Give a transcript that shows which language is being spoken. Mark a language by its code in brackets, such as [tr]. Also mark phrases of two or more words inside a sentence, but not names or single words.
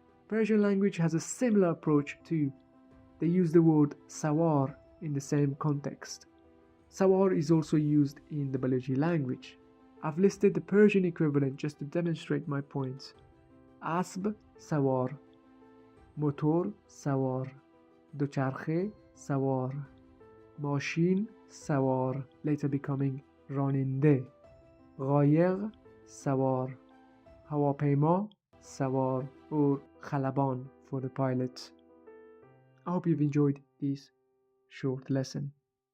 [en] Persian language has a similar approach too. They use the word sawar in the same context. Sawar is also used in the Baluchi language. I've listed the Persian equivalent just to demonstrate my points. [fa] اسب سوار، موتور سوار, دوچرخه سوار، ماشین سوار, [en] later becoming [fa] راننده، قایق سوار، هواپیما سوار, [en] or خلبان for the pilot. I hope you've enjoyed this short lesson.